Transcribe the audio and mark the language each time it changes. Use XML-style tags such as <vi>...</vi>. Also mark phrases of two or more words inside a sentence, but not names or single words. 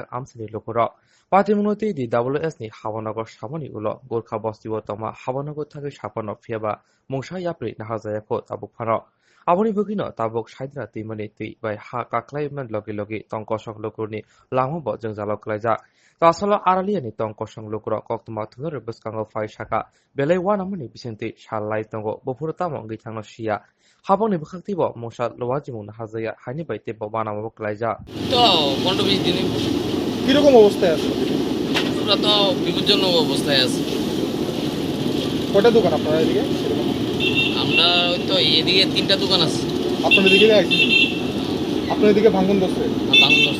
<trp>amsani lokoro patimuno ti di WS ni hawanagor samani ulo gorkha bostibo tongma hawanagor thagi sapano phiaba mungsa yapri nahajayako tabuk phano aboni bugino tabuk shaidra ti mani ti bai ha kaklai man logi logi tongkosok lokurni langmo jengjalok klaijak Tasalo Aralia ni tong kosong lukro koktuma tunur buskango fai shaka belai wana mani bisinti shalai tongo bopurta mongi tangno shia habong ni bukhakti bo mosha lowaji mung hazaya hani baite bo bana mo klaija</trp> <bn>তো 15-20 দিনে কিরকম অবস্থায় আছে? পুরো তো বিপজ্জনক অবস্থায় আছে। কয়টা দোকান আপনার এদিকে? আমরা ওই তো এদিকে 3টা দোকান আছে। আপনার এদিকে আপনার এদিকে ভাঙন ধরছে? বাংলা ধরছে।</bn>